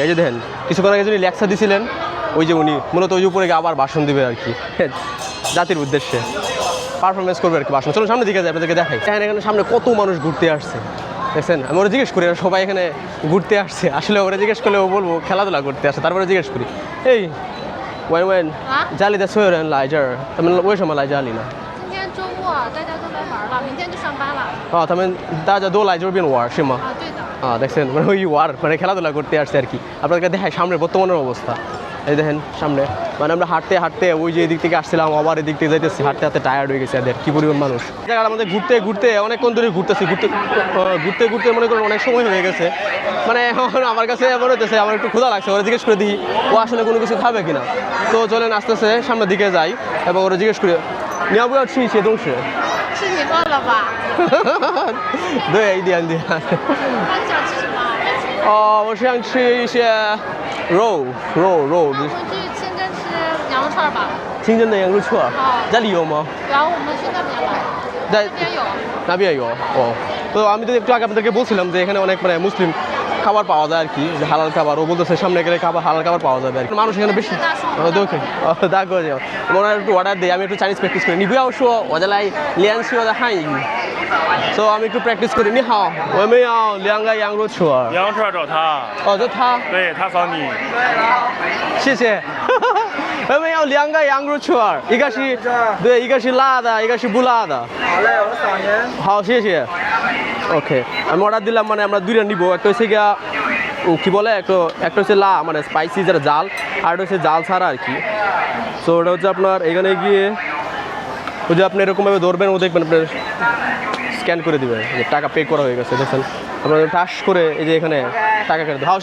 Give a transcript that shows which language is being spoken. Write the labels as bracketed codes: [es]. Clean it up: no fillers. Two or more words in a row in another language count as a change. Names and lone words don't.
[bn] এই যে দেখেন কিছুক্ষণ আগে যিনি লেকচার দিয়েছিলেন ওই যে উনি মূলত ওই উপরে আবার ভাষণ দেবে আর কি, জাতির উদ্দেশ্যে পারফরমেন্স করবে আর কি ভাষণ. চলুন সামনে দিকে যাই, আপনাদেরকে দেখাই. এখানে সামনে কত মানুষ ঘুরতে আসছে দেখছেন. আমি ওরা জিজ্ঞেস করি সবাই এখানে ঘুরতে আসছে, আসলে ওরা জিজ্ঞেস করলে ও বলবো খেলাধুলা করতে আসছে, তারপরে জিজ্ঞেস করি এই ওয়েন [zh] 家里的所有人来这儿，他们为什么来家里呢？今天周末大家都来玩了，明天就上班了。他们大家都来这边玩是吗？对的。 [bn] দেখছেন মানে ওই ওয়ার মানে খেলাধুলা করতে আসছে আর কি. আপনাদেরকে দেখাই সামনে বর্তমানের অবস্থা. এই দেখেন সামনে মানে আমরা হাঁটতে হাঁটতে ওই যে এদিক থেকে আসছিলাম আবার এদিক থেকে যাইতেছি, হাঁটতে হাঁটতে টায়ার্ড হয়ে গেছে এদের, কি পরিমাণ মানুষ. জায়গাটা আমাদের ঘুরতে ঘুরতে অনেকক্ষণ ধরে ঘুরতেছি, ঘুরতে ঘুরতে মনে করেন অনেক সময় হয়ে গেছে. মানে এখন আমার কাছে মনে হতেছে আমার একটু ক্ষুধা লাগছে, ওরা জিজ্ঞেস করে দিই ও আসলে কোনো কিছু খাবে কিনা. তো চলেন আস্তে আস্তে সামনের দিকে যাই এবং ওরা জিজ্ঞেস করি [zh] 你要不要吃一些东西？是你饿了吧？对，一点点。那你想吃什么？我是想吃一些肉。我们去清真吃羊肉串吧。清真的羊肉串。家里有吗？然后我们去那边了。在那边有。那边有。 [bn] তো আমি তো একটু আগে আপনাদেরকে বলছিলাম যে এখানে অনেক মানে মুসলিম খাবার পাওয়া যায় আর কি, হালাল খাবার. ও বলতেছে সামনে গেলে হালাল খাবার পাওয়া যাবে আর কি. মানুষ এখানে বেশি [zh] 大哥就我那 [bn] একটু অর্ডার দিই, আমি একটু চাইনিজ প্র্যাকটিস করি. [zh] 你不要说我在来练习我的汉语, [bn] so আমি একটু প্র্যাকটিস করি. [zh] 你好，我们要2个羊肉串。羊肉串找他。这他。对，他扫你。谢谢。我们要2个羊肉串，一个是对，一个是辣的，一个是不辣的。好嘞，我扫您。好，谢谢。 [bn] ওকে আমি অর্ডার দিলাম, মানে আমরা দুইটা নিব. একটা হচ্ছে গিয়া কী বলে একটা হচ্ছে মানে স্পাইসি যেটা জাল, আর একটা হচ্ছে জাল ছাড়া আর কি. তো ওটা হচ্ছে আপনার এখানে গিয়ে ওই যে আপনি এরকমভাবে ধরবেন, ও দেখবেন আপনার স্ক্যান করে দিবে যে টাকা পে করা হয়ে গেছে দেখছেন আপনারা টাস করে এই যে এখানে টাকা কেটে দেবে